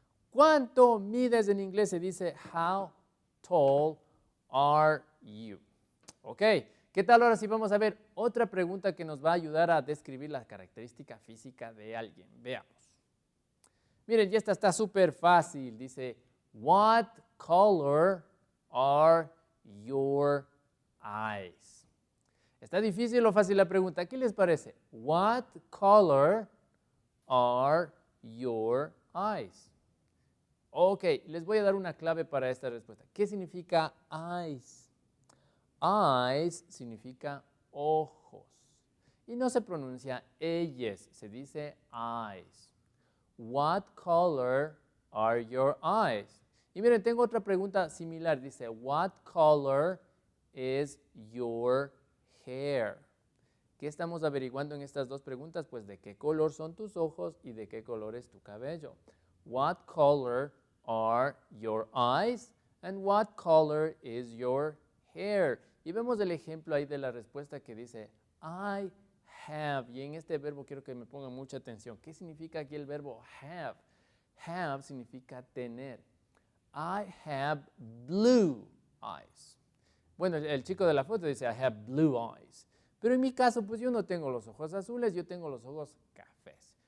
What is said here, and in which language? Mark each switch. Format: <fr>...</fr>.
<es>¿Cuánto mides en inglés? Se dice how tall are you? Ok, ¿qué tal ahora sí vamos a ver otra pregunta que nos va a ayudar a describir la característica física de alguien? Veamos. Miren, ya esta está súper fácil.</es> <en>Dice, what color are your eyes?</en> <es>¿Está difícil o fácil la pregunta? ¿Qué les parece?</es> <en>What color are your eyes?</en> <es>Ok, les voy a dar una clave para esta respuesta. ¿Qué significa eyes? Eyes significa ojos. Y no se pronuncia eyes, se dice eyes.</es> <en>What color are your eyes?</en> <es>Y miren, tengo otra pregunta similar.</es> <en>Dice, what color is your hair?</en> <es>¿Qué estamos averiguando en estas dos preguntas? Pues de qué color son tus ojos y de qué color es tu cabello.</es> <en>What color are your eyes? And what color is your hair?</en> <es>Y vemos el ejemplo ahí de la respuesta que dice, I have. Y en este verbo quiero que me pongan mucha atención. ¿Qué significa aquí el verbo have?</es> <en>Have significa tener. I have blue eyes.</en> <es>Bueno, el chico de la foto dice, I have blue eyes. Pero en mi caso, pues yo no tengo los ojos azules, yo tengo los ojos cafés.</es>